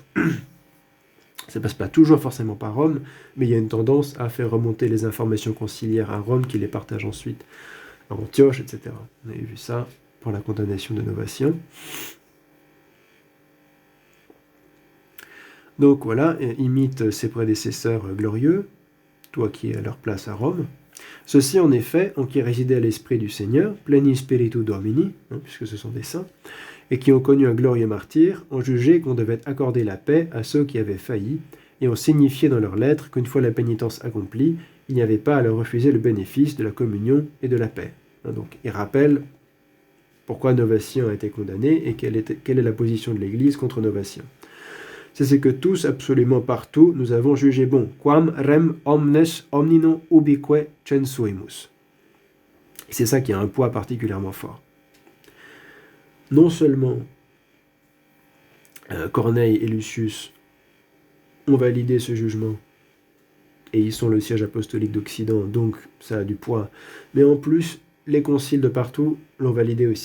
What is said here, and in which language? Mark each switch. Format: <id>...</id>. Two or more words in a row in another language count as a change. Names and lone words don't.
<fr>Ça passe pas toujours forcément par Rome, mais il y a une tendance à faire remonter les informations conciliaires à Rome, qui les partage ensuite à Antioche, etc. On avait vu ça pour la condamnation de Novacien. Donc voilà, imite ses prédécesseurs glorieux, toi qui es à leur place à Rome. Ceux-ci, en effet, ont qui résidé à l'esprit du Seigneur,</fr> <la>pleni spiritu domini,</la> <fr>puisque ce sont des saints, et qui ont connu un glorieux martyr, ont jugé qu'on devait accorder la paix à ceux qui avaient failli, et ont signifié dans leurs lettres qu'une fois la pénitence accomplie, il n'y avait pas à leur refuser le bénéfice de la communion et de la paix. Donc, ils rappellent pourquoi Novatien a été condamné et quelle est la position de l'Église contre Novatien. C'est que tous, absolument partout, nous avons jugé bon.</fr> <la>Quam rem omnes omnino ubique censuimus.</la> <fr>Et c'est ça qui a un poids particulièrement fort. Non seulement Corneille et Lucius ont validé ce jugement, et ils sont le siège apostolique d'Occident, donc ça a du poids, mais en plus, les conciles de partout l'ont validé aussi.</fr>